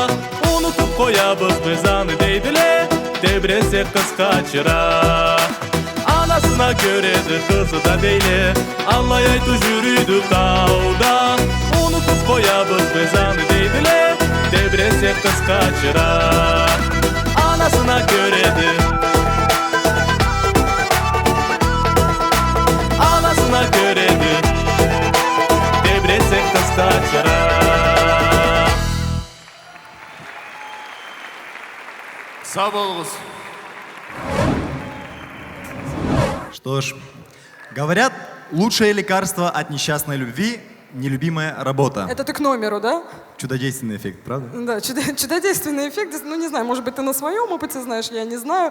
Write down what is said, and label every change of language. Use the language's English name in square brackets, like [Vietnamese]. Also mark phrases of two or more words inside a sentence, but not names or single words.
[Karachay-Balkar] Unutup koyabız mezanı deydile Debrese kız kaçıra Anasına göredir kızı da değil Allah aytı jürüydü tağda Unutup koyabız mezanı deydile Debrese kız kaçıra Anasına göredir Anasına göredir Debrese kız kaçıra Sağ olunuz. [Russian] Что ж, говорят, лучшее лекарство от несчастной любви – нелюбимая работа. Это ты к номеру, да? Чудодейственный эффект, правда? Да, чудодейственный эффект. Ну, не знаю, может быть, ты на своем опыте знаешь, я не знаю.